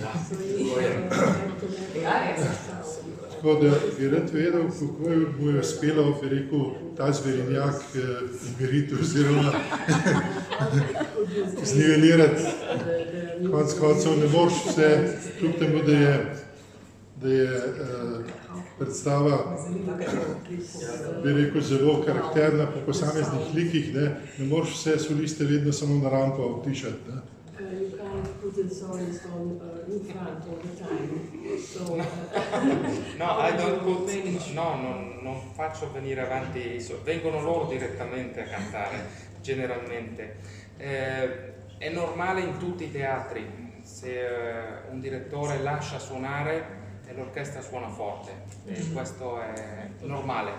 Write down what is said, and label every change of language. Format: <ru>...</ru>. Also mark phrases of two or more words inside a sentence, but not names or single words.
<sl>Tako da bi rad vedel, kako mu je uspelo, bi rekel, ta zverinjak umiriti oziroma znivelirati. Konec koncev ne moreš vse, kljub temu, da je predstava, bi rekel, zelo karakterna po posameznih likih, ne moreš vse soliste vedno samo na rampo utišati.</sl> <it>No, non faccio venire avanti, vengono loro direttamente a cantare, generalmente. È normale in tutti i teatri, se un direttore lascia suonare e l'orchestra suona forte, questo è normale.</it>